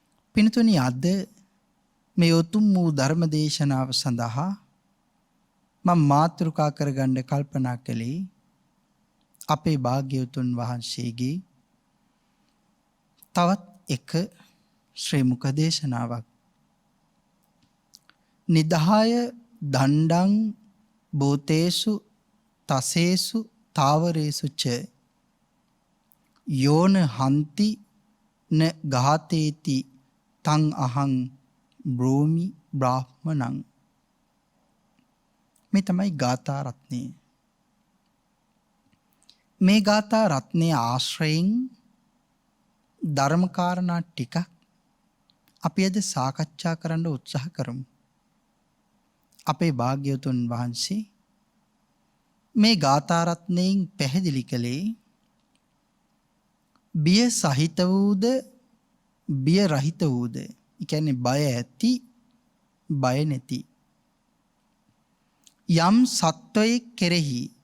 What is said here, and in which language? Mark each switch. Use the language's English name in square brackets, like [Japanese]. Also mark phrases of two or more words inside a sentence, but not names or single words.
[Sinhala] පින්තුනි අද මේ උතුම් වූ ධර්ම දේශනාව සඳහා මම මාතෘකා කරගන්න කල්පනා කළේ අපේ භාග්‍යවතුන් වහන්සේගේ තවත් එක ශ්‍රී මුඛ දේශනාවක්. [Pali] නිදාය දණ්ඩං භූතේසු තසේසු තාවරේසු ච යෝන හන්ති න ඝාතේති තං අහං බ්‍රෝමි බ්‍රාහ්මණං. [Sinhala] මේ තමයි ගාථා රත්නය. මේ ගාථා රත්නයේ ආශ්‍රයෙන් ධර්ම කාරණා ටිකක් අපි අද සාකච්ඡා කරන්න උත්සාහ කරමු. අපේ භාග්‍යවතුන් වහන්සේ මේ ගාථා රත්නයෙන් පැහැදිලි කළේ බිය සහිත වූද බිය රහිත වූද, ඒ කියන්නේ බය ඇති බය නැති යම් සත්වයෙක් කෙරෙහි